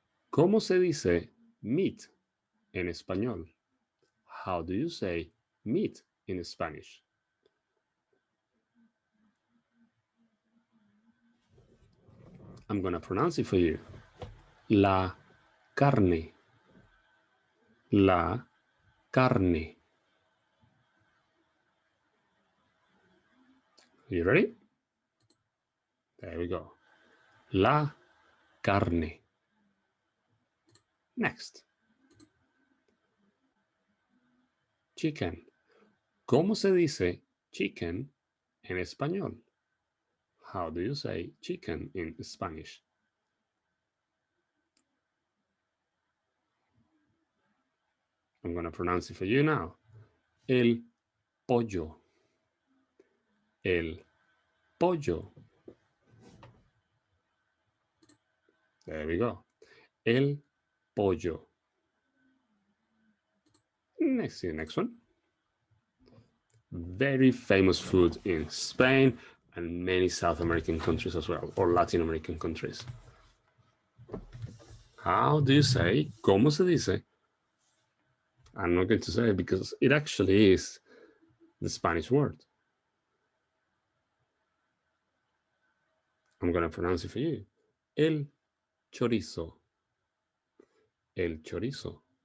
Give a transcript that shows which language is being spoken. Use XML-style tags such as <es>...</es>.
<es>¿Cómo se dice meat en español?</es> <en>How do you say meat in Spanish? I'm going to pronounce it for you.</en> <es>La carne. La carne.</es> <en>Are you ready? There we go.</en> <es>La carne.</es> <en>Next. Chicken.</en> <es>¿Cómo se dice chicken en español?</es> <en>How do you say chicken in Spanish? I'm going to pronounce it for you now.</en> <es>El pollo. El pollo.</es> <en>There we go.</en> <es>El pollo.</es> <en>Next one. Very famous food in Spain and many South American countries as well, or Latin American countries. How do you say,</en> <es>¿cómo se dice?</es> <en>I'm not going to say it because it actually is the Spanish word. I'm going to pronounce it for you.</en> <es>El chorizo. El chorizo.</es>